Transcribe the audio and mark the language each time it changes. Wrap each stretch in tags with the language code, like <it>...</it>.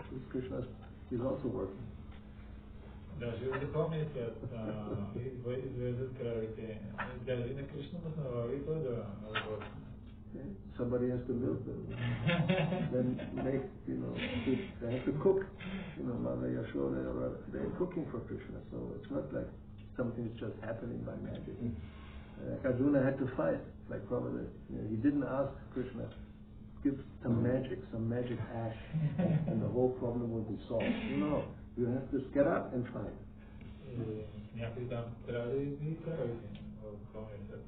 <en>Krishna is also working.</en> <bg>Даже в духовния свят извеждат кравите. Даже на Кришна му налага и той да работи.</bg> <en>Somebody has to milk them. Then make, they have to cook. Mother Yashoda, they're cooking for Krishna. So it's not like something's just happening by magic. Arjuna had to fight, like Prabhupada. He didn't ask Krishna, give some magic ash, and the whole problem will be solved. No, you have to get up and fight.</en> <bg>Някой там трябва да изби кравите в духовния свят.</bg>